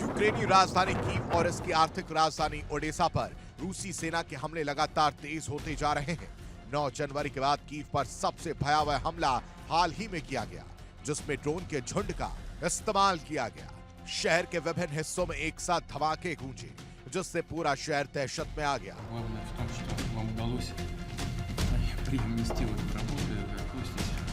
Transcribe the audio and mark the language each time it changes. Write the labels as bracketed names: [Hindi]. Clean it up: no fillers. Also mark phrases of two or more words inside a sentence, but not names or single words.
[Hindi] यूक्रेनी राजधानी कीव और इसकी आर्थिक राजधानी ओडेसा पर रूसी सेना के हमले लगातार तेज होते जा रहे हैं। 9 जनवरी के बाद कीव पर सबसे भयावह हमला हाल ही में किया गया, जिसमें ड्रोन के झुंड का इस्तेमाल किया गया। शहर के विभिन्न हिस्सों में एक साथ धमाके गूंजे, जिससे पूरा शहर दहशत में आ गया। [Russian] Главное в том, что вам удалось привнести в эту работу и выпустить.